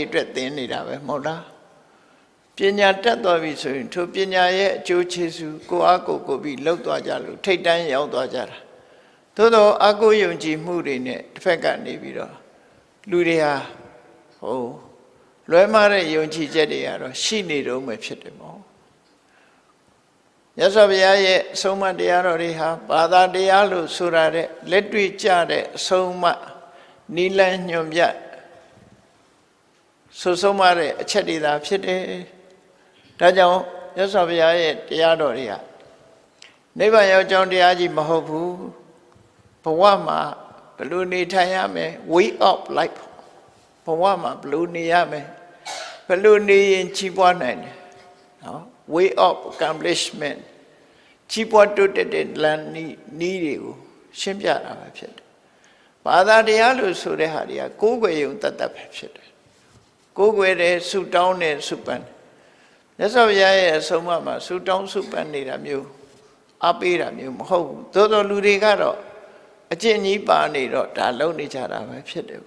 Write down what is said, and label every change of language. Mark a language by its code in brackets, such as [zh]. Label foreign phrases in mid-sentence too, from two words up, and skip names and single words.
[my] အတွက်သင်နေတာပဲမဟုတ်လားပညာတတ်သွားပြီဆိုရင်ထိုပညာရဲ့အကျိုးကျေးဇူးကိုအားကိုပြီးလှုပ်သွားကြလို့ထိတ်တန်းရောက်သွားကြတာသို့တော့အကုယုံကြည်မှုတွေနဲ့တစ်ဖက်ကနေပြီးတော့လူတွေဟာလွဲမှားတဲ့ယုံကြည်ချက်တွေကတော့ရှိနေတော့မှဖြစ်တယ်ပေါ့မြတ်စွာဘုရားရဲ့အဆုံးအမတရားတော်တွေဟာဘာသာတရားလို့ဆိုရတဲ့လက်တွေ့ကျတဲ့အဆုံးအမနိလန်းညွန်ပြ ဆုံးမတဲ့အချက်တွေသာဖြစ်တယ်ဒါကြောင့်မြတ်စွာဘုရားရဲ့တရားတော်တွေကနိဗ္ဗာန်ရောက်ကြောင်းတရားကြီးမဟုတ်ဘူးဘဝမှာဘယ်လိုနေထိုင်ရမယ် [en] way of life [my] ဘဝမှာဘယ်လိုနေရမယ်ဘယ်လိုနေရင်ကြီးပွားနိုင်တယ်နော် [en] way of accomplishment [my] ကြီး ပွားတိုးတက်တဲ့လမ်းနည်းတွေကိုရှင်းပြတာပဲဖြစ်တယ်ဘာသာတရားလို့ဆိုတဲ့ဟာတွေကကိုးကွယ်ယုံတတ်ပဲဖြစ်တယ်ကိုးကွယ်တဲ့ဆုတောင်းတဲ့ဆုပန်းမြတ်စွာဘုရားရဲ့အဆုံးအမ မှာဆုတောင်းဆုပန်းနေတာမျိုးအပေးတာမျိုးမဟုတ်ဘူးသို့တော်လူတွေကတော့အကျင့်ကြီးပါနေတော့ဒါလုံနေကြတာပဲဖြစ်တယ်